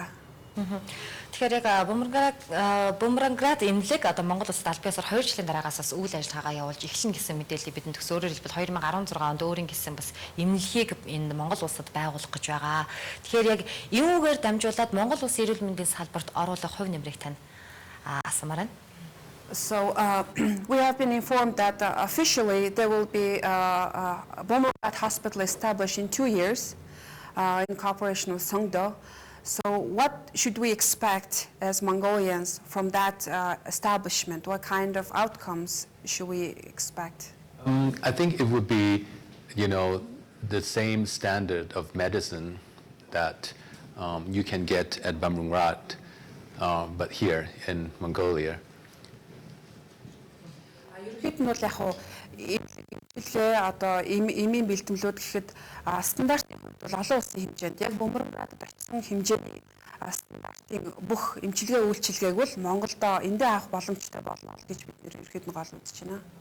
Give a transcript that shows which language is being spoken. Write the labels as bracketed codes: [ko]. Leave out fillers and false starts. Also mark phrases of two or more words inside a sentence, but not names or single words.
[mn] Тэгэхээр яг Бумранград эмнэлэг одоо Монгол улсад аль биесээр 2 жилийн дараагаас бас үйл ажиллагаагаа явуулж эхлэн гэсэн мэдээллийг бидэнд төгс. Өөрөөр хэлбэл 2016 онд өөрийн гэсэн бас эмнэлгийг энэ Монгол улсад байгуулах гэж байгаа. Тэгэхээр яг юугаар дамжуулаад Монгол улсын эрүүл мэндийн салбарт оруулах хувь нэмрийг тань асуумаар байна. [en] So we have been informed that officially there will be Bumrangrat Hospital established in 2 years in cooperation with Songdo. So what should we expect as Mongolians from that establishment? What kind of outcomes should we expect? I think it would be, the same standard of medicine that you can get at Bumrangrat, but here in Mongolia. [mn] Одоо эмийн бэлтгэлүүд гэхэд стандартын хувьд бол олон улсын хэмжээнд яг Бумранградад очсон хэмжээний стандартын бүх эмчилгээ үйлчилгээг бол Монголдо эндээ авах боломжтой болно гэж бид нэр ерөөд нь гол үзэж байна.